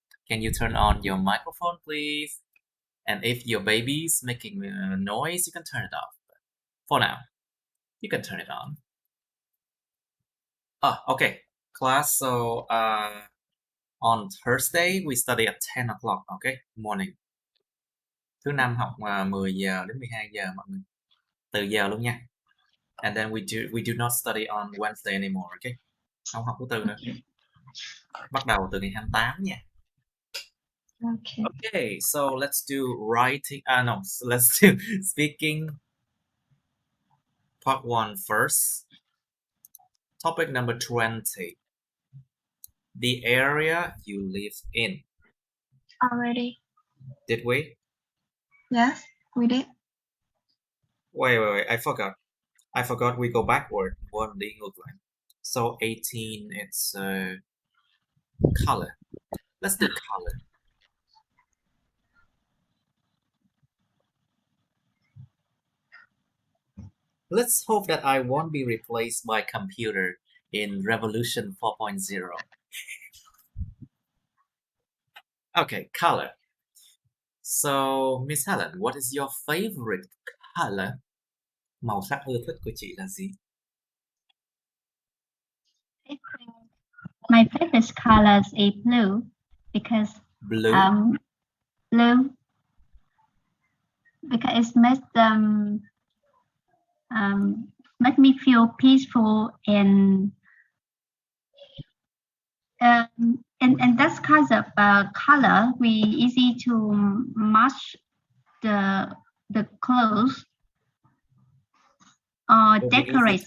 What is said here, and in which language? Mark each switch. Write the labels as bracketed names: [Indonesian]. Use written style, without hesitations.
[English] Can you turn on your microphone, please? And if your baby's making noise, you can turn it off. But for now, you can turn it on. Okay, class. So, on Thursday, we study at 10 o'clock, okay? Morning. [Vietnamese] Thứ năm học 10 giờ đến 12 giờ mọi người. Từ giờ luôn nha. [English] And then we do not study on Wednesday anymore, okay? [Vietnamese] Không học thứ tư nữa. Bắt đầu từ ngày 28 nha. [English] Okay, so let's do writing. So let's do speaking part 1 first. Topic number 20. The area you live in. Already. Did we? Yes, we did. Wait, I forgot we go backward. One [Vietnamese] đi ngược lại. [English] So 18, it's color. Let's do color. Let's hope that I won't be replaced by computer in Revolution 4.0. Okay, color. So, Miss Helen, what is your favorite color? [Vietnamese] Màu sắc ưa thích của chị là gì? [English] My favorite color is blue because Blue. Blue because it makes make me feel peaceful and that kind of color we easy to match the clothes or decorate